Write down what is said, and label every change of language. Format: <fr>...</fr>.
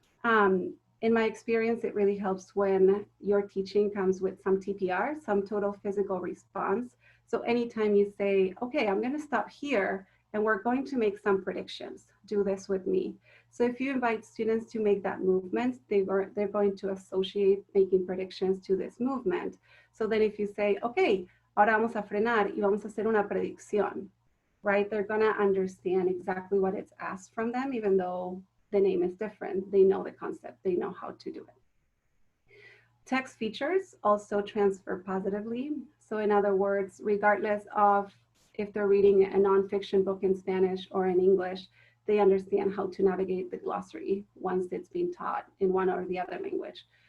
<en>In my experience, it really helps when your teaching comes with some TPR, some total physical response. So anytime you say, okay, I'm going to stop here and we're going to make some predictions, do this with me. So if you invite students to make that movement, they're going to associate making predictions to this movement. So then if you say, okay,</en> <es>ahora vamos a frenar y vamos a hacer una predicción,</es> <en>right? They're going to understand exactly what it's asked from them, even though the name is different. They know the concept, they know how to do it. Text features also transfer positively. So in other words, regardless of if they're reading a nonfiction book in Spanish or in English, they understand how to navigate the glossary once it's been taught in one or the other language.</en>